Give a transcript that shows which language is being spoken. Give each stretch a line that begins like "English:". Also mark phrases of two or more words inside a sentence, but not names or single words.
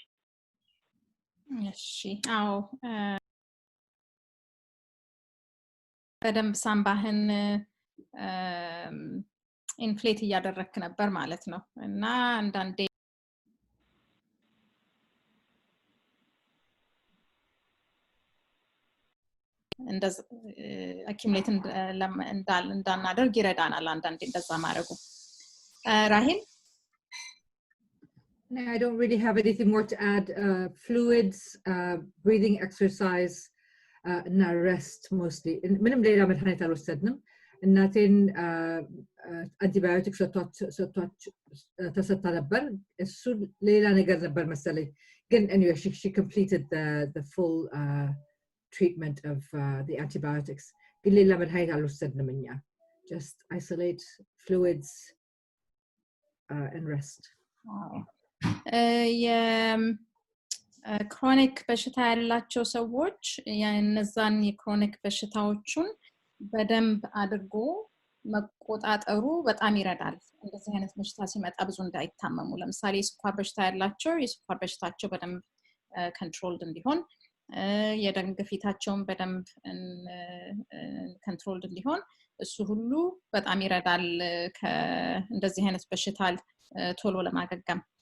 Amharic: እሺ አዎ በደንብ ሳምባህን ኢንፍሌት እያደረክ ነበር ማለት ነው እና አንዳንዴ እንደዛ አኪሙሌት እንዳናደርግ ይረዳናል አንዳንዴ እንደዛ ማድረጉ ራሂል
English: I don't really have anything more to add. Fluids, breathing exercise, and rest mostly.
Amharic: ምንም ሌላ መድኃኒት አልወሰድንም እናቴን አንቲባዮቲክ ተሰጥታ ነበር እሱ ሌላ ነገር ነበር መሰለኝ ግን
English: anyway she completed the full treatment of the antibiotics
Amharic: ግን ሌላ መድኃኒት አልወሰድንም እኛ
English: just isolate fluids and rest
Amharic: የክሮኒክ በሽታ ያላቸው ሰዎች የነዛን የክሮኒክ በሽታዎቹን በደንብ አድርጎ መቆጣጠሩ በጣም ይረዳል እንደዚህ አይነት በሽታ ሲመጣ ብዙ እንዳይታመሙ ለምሳሌ የስኳር በሽታ ያላቸው የስኳር በሽታቸው በደንብ ኮንትሮልድ እንዲሆን የደም ግፊታቸውን በደንብ ኮንትሮልድ እንዲሆን እሱ ሁሉ በጣም ይረዳል እንደዚህ አይነት በሽታ ቶሎ ለማገገም